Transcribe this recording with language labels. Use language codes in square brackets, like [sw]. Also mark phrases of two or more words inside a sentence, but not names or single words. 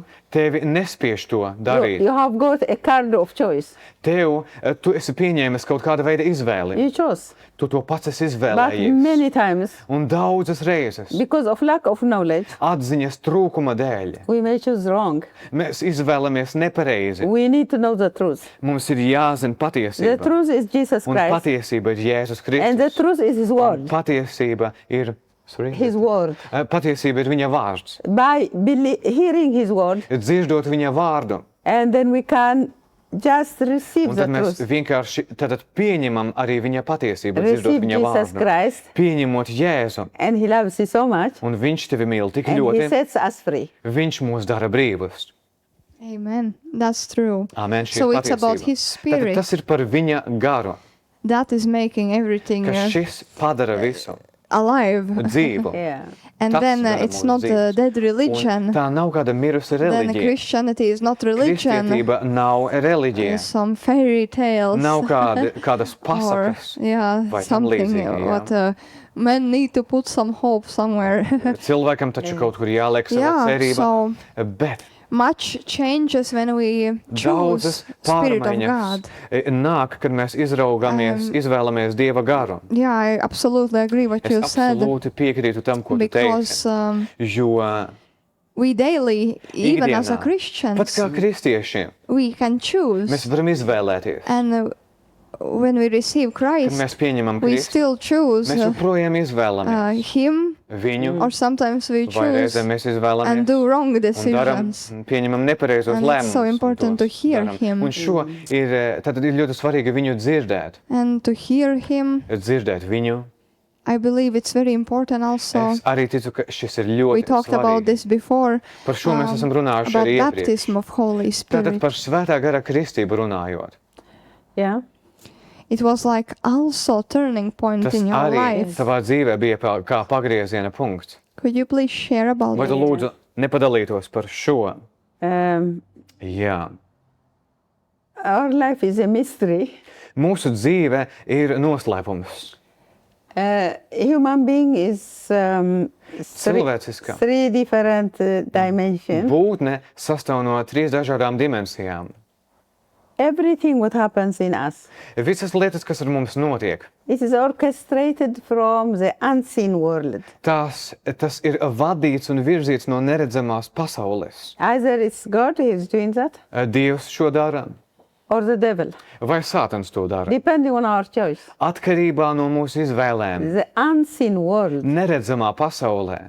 [lv] tevi nespiež to darīt. [en] You have got a card of choice. [lv] Tu esi pieņēmis kaut kāda veida izvēli. [en] You chose. [lv] Tu to pats esi [en] But [lv] izvēlējies. [en] many times, [lv] Un daudzas reizes, [en] because of lack of knowledge, [lv] atziņas trūkuma dēļ, [en] we may choose wrong. [lv] mēs izvēlamies nepareizi. [en] We need to know the truth. [lv] Mums ir jāzina [en] The [lv] patiesība. [en] truth is Jesus [lv] Un [en] Christ. [lv] patiesība ir Jēzus [en] And the [lv] Kristus. [en] truth is His [lv] Un [en] word. [lv] patiesība ir, [en] His word. [lv] patiesība ir viņa vārds. [en] By hearing His word, [lv] Dzirdot viņa vārdu. [en] and then we can just receive [lv] Un [en] the [lv] tad mēs [en] truth. [lv] vienkārši tad pieņemam arī viņa patiesību, dzirdot [en] Receive [lv] viņa [en] Jesus [lv] vārdu. [en] Christ, [lv] Pieņemot Jēzu. [en] and He loves you so much, [lv] Un viņš tevi mīl tik [en] and He [lv] ļoti, [en] sets us free. [lv] viņš mūs dara brīvus. [en] Amen. That's true. [lv] Amen, šī [en] So [lv] ir [en] it's about [lv] patiesība. [en] His [lv] Tātad [en] Spirit [lv] tas ir par viņa garu, [en] that is making everything [lv] ka šis padara visu [en] alive. [lv] dzīvu. [en] Yeah. And [lv] Tas [en] then [lv] dara [en] it's [lv] mūs [en] not a [lv] dzīvus. [en] dead [lv] Un [en] religion. [lv] tā nav kāda mirusa [en] Then [lv] reliģija. [en] Christianity is not religion. [lv] Kristietība nav reliģija. [en] Some fairy tales. [lv] Nav kādas [en] Or, [lv] pasakas. [en] yeah, [lv] vai tam [en] something [lv] līdzīgi, jā. [en] what men need to put some hope somewhere. [lv] Cilvēkam taču kaut kur jāliek sava [en] Yeah, [lv] cerība. [en] so [lv] Bet [en] much changes when we choose [lv] daudzas [en] Spirit of [lv] pārmaiņas [en] God. [lv] nāk, kad mēs izraugamies, izvēlamies Dieva garu. [en] Yeah, I absolutely agree what [lv] Es [en] you said. [lv] absolūti piekrītu tam, ko tu [en] Because [lv] teici. Jo [en] we daily, even as a [lv] ikdienā, [en] Christians, [lv] pat kā kristieši, [en] we can choose. [lv] mēs varam izvēlēties. [en] And when we receive [lv] Kad [en] Christ, [lv] mēs pieņemam [en] we [lv] Kristu, [en] still choose [lv] mēs joprojām izvēlamies [en] Him, [lv] viņu, [en] or sometimes we [lv] vai [en] choose [lv] reizēm mēs [en] and [lv] izvēlamies [en] do wrong [lv] un daram, [en] decisions. [lv] pieņemam nepareizos [en] And it's [lv] lēmumus. [en] so [lv] un [en] important [lv] tos [en] to hear [lv] daram. [en] him. [lv] Un šo tad ir ļoti svarīgi viņu dzirdēt. [en] And to hear Him, [lv] Dzirdēt viņu. [en] I believe it's very important also. [lv] Es arī ticu, ka šis ir [en] We [lv] ļoti [en] talked about [lv] svarīgi. [en] this before, [lv] Par šo mēs esam runājuši [en] about [lv] arī iepriekš. [en] baptism of Holy [lv] Tātad [en] Spirit. [lv] par svētā gara kristību runājot. [en] Yeah. It was like also turning point [lv] Tas [en] in your [lv] arī [en] life. [lv] tavā dzīvē bija kā pagrieziena punkts. [en] Could you please share about [lv] Vai tu [en] it? [lv] lūdzu nepadalītos par šo? Um, Jā. [en] our life is a mystery. [lv] Mūsu dzīve ir noslēpums. [en] Human being is [lv] Cilvēciskā [en] three different dimensions. [lv] būtne sastāv no 3 dažādām dimensijām. [en] Everything what happens in us, [lv] Visas lietas, kas ar mums notiek, [en] it is orchestrated from the unseen world. [lv] tas ir vadīts un virzīts no neredzamās pasaules. [en] Either it's God who is doing that, [lv] Dievs šo dara, [en] or the devil, [lv] vai Sātans to dara. [en] depending on our choice. [lv] Atkarībā no mūsu izvēlēm. [en] The unseen world [lv] Neredzamā pasaulē